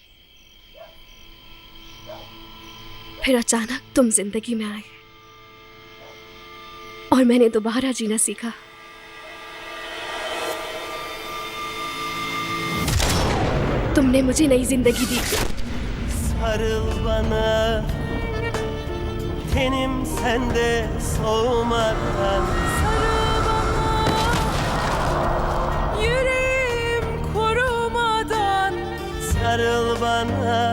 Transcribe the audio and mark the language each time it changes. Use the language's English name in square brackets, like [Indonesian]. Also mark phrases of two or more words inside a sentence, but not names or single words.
[Hindi] फिर अचानक तुम जिंदगी में आए और मैंने दोबारा जीना सीखा। तुमने मुझे नई जिंदगी दी। [Turkish] Sarıl bana, tenim sende soğumadan. Sarıl bana, yüreğim koruma. sarıl bana.